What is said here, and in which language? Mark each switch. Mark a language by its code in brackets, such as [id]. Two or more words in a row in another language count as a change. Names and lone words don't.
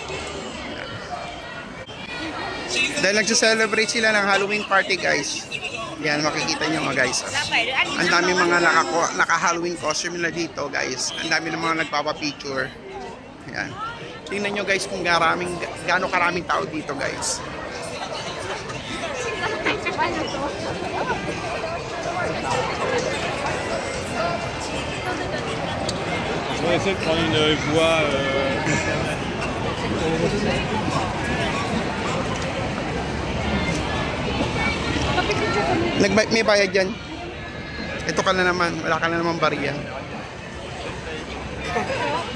[tl] Dahil nagse-celebrate sila ng [en] Halloween party [tl] guys. Yan, makikita nyo mga guys. Ang dami mga naka- [en] Halloween costume [tl] nila dito guys. Ang dami ng mga nagpapapicture. Yan. Tingnan nyo guys kung gaano karaming tao dito guys. [fr] On va essayer de prendre une voie. [tl] May bayad dyan. Ito ka na naman. Wala ka na naman bariya.